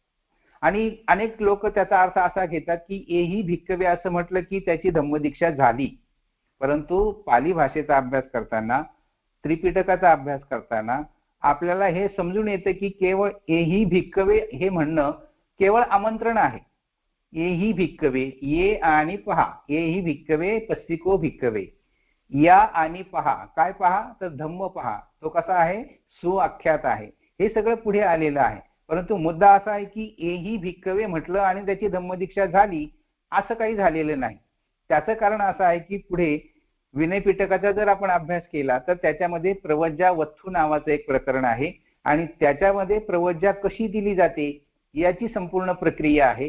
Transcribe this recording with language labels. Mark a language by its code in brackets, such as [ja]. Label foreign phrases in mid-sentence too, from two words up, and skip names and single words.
[mr] आणि अनेक लोक त्याचा अर्थ असा घेतात की [pi] एही भिक्कवे [mr] असं म्हटलं की त्याची धम्मदीक्षा झाली. परंतु पाली भाषेचा अभ्यास करताना, त्रिपिटकाचा अभ्यास करताना आपल्याला हे समजून येतं की केवळ [pi] एही भिक्कवे [mr] हे म्हणणं केवळ आमंत्रण आहे. [pi] एही भिक्कवे, [mr] ये आणि पहा, [pi] एही भिक्कवे पस्तिको भिक्कवे, [mr] या आणि पहा. काय पहा तर धम्म पहा. तो कसा आहे, सुआख्यात आहे. हे सगळं पुढे आलेलं आहे. परंतु मुद्दा असा आहे की [pi] एही भिक्कवे [mr] म्हटलं आणि त्याची धम्मदीक्षा झाली असं काही झालेलं नाही. त्याचं कारण असं आहे की पुढे विनय पिटकाचा जर आपण अभ्यास केला तर त्याच्यामध्ये प्रवज्जा वत्थू नावाचं एक प्रकरण आहे आणि त्याच्यामध्ये प्रवज्जा कशी दिली जाते याची संपूर्ण प्रक्रिया आहे.